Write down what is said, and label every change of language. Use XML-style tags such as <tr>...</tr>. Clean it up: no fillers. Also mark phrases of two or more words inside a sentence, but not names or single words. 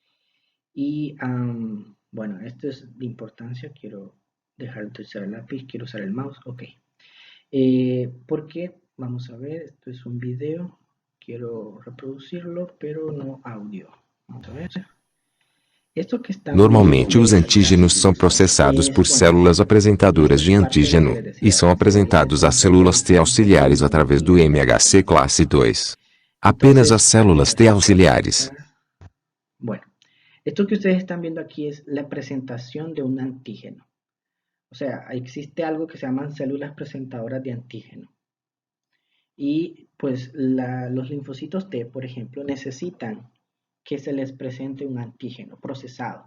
<es>Y bueno, esto es de importancia. Quiero dejar de utilizar el lápiz, quiero usar el mouse. Ok. Porque, vamos a ver, esto es un video. Quiero reproducirlo, pero no audio. Vamos a ver. Esto que están viendo</es> <pt>Normalmente, os</pt> <es>es,</es> <pt>antígenos são processados por</pt> <es>bueno,</es> <pt>células apresentadoras</pt> <es>esto es</es> <pt>de</pt> <es>parte de lo que</es> <pt>antígeno</pt> <es>les</es> <pt>e</pt> <es>decía,</es> <pt>são</pt> <es>la célula</es> <pt>apresentados às</pt> <es>esta</es> <pt>células T</pt> <es>de</es> <pt>auxiliares através do</pt> <es>antígeno</es> <pt>MHC classe II. Apenas as</pt> <es>Entonces,</es> <pt>células T auxiliares.</pt> <es>bueno, esto que ustedes están viendo aquí es la presentación de un antígeno. O sea, existe algo que se llaman células presentadoras de antígeno. Y pues los linfocitos T, por ejemplo, necesitan que se les presente un antígeno procesado.</es>